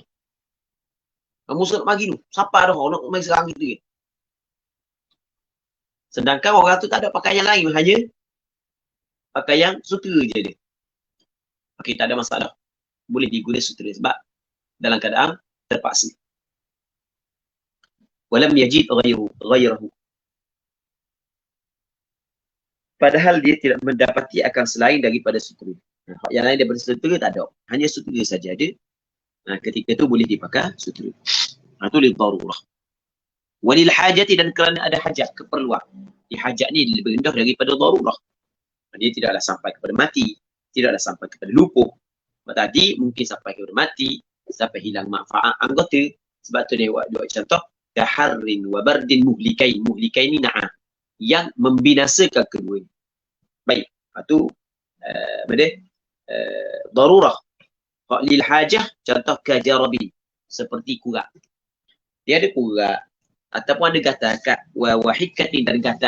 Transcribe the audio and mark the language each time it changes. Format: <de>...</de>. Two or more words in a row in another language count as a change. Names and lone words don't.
<ms>Musuh nak mari tu. Siapa dah nak main serang kita. Sedangkan orang tu tak ada pakaian lain, hanya pakaian sutera je dia. Okey, tak ada masalah. Boleh digunakan sutera sebab dalam keadaan terpaksa.</ms> <ar>ولم يجد غيره.</ar> <ms>Padahal dia tidak mendapati akan selain daripada sutera. Yang lain daripada sutera tak ada. Hanya sutera saja ada. Ketika itu boleh dipakai sutera. Itu</ms> <ar>للضرورة. وللحاجة,</ar> <ms>dan kerana ada hajat, keperluan. Hajat ni lebih rendah daripada darurah. Dia tidaklah sampai kepada mati. Tidaklah sampai kepada lumpuh. Tadi mungkin sampai kepada mati, sampai hilang manfaat anggota. Sebab tu dia buat contoh,</ms> <ar>كحر وبرد مهلكين.</ar> <ms>Muhlikain ni na'am, yang membinasakan kedua. Baik, itu darurah.</ms> <ar>للحاجة,</ar> <ms>contoh kajarabin, seperti kurat. Dia ada kurat ataupun ada gatal kat wahikatin dan gatal.</ms>